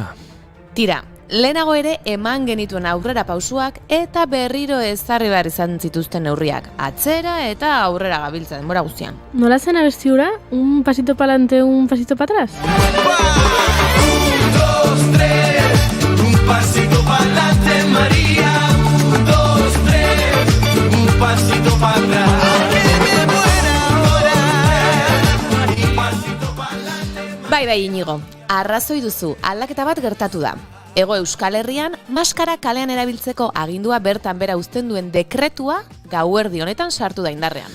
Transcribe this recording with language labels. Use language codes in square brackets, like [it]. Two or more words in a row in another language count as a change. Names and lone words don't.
[eu] Tira, lehenago ere eman genituen aurrera pausuak eta berriro ezarri behar izan zituzten neurriak. Atzera eta aurrera gabiltza denbora guztian. ¿Nola zen abestiura? [es] Un pasito pa'lante, un pasito para atrás? 1, 2, 3, un pasito pa'lante, María. 1, 2, 3, un pasito para atrás. [eu] Bai, Inigo, arrazoi duzu, aldaketa bat gertatu da. Hego Euskal Herrian, maskara kalean erabiltzeko agindua bertan bera uzten duen dekretua gauerdi honetan sartu da indarrean.